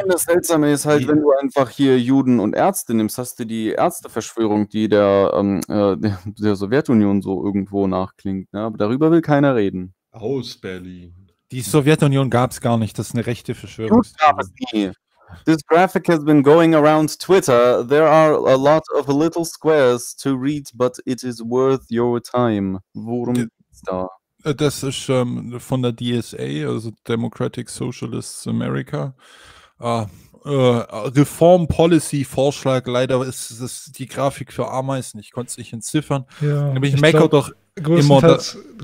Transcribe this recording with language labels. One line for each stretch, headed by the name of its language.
German: Das Seltsame ist halt, wenn du einfach hier Juden und Ärzte nimmst, hast du die Ärzteverschwörung, die der Sowjetunion so irgendwo nachklingt. Ne? Aber darüber will keiner reden. Aus Berlin. Die Sowjetunion gab es gar nicht, das ist eine rechte Verschwörung. Gab es nie.
English: This graphic has been going around Twitter. There are a lot of little squares to read, but it is worth your time.
German: Worum geht's da? Das ist von der DSA, also Democratic Socialists America. Reform Policy Vorschlag. Leider ist das die Grafik für Ameisen. Ich konnte es nicht entziffern. Ja, aber ich meckere doch größtenteils, immer.